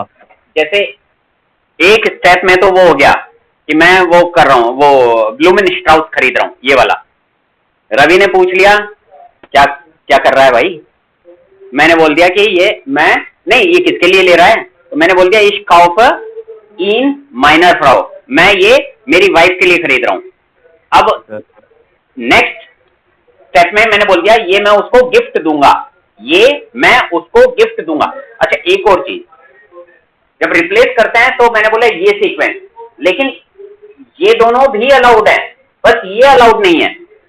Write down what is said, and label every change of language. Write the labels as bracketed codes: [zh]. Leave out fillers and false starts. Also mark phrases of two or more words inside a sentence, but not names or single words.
[hi] जैसे एक स्टेप में तो वो हो गया कि मैं वो कर रहा हूँ, वो [de] Blumen Strauß [hi] खरीद रहा हूँ, ये वाला। रवि ने पूछ लिया क्या क्या कर रहा है भाई? मैंने बोल दिया कि ये मैं नहीं, ये किसके लिए ले रहा है? तो मैंने बोल दिया [de] ich kaufe ihn meiner Frau, [hi] मैं ये मेरी वाइफ के लिए खरीद रहा हूँ। अब नेक्स्ट स्टेप में मैंने बोल दिया ये मैं उसको गिफ्ट दूंगा, ये मैं उसको गिफ्ट दूंगा। अच्छा एक और चीज, जब रिप्लेस करते हैं तो मैंने बोला ये सीक्वेंस, लेकिन ये दोनों भी अलाउड है, बस ये अलाउड नहीं है।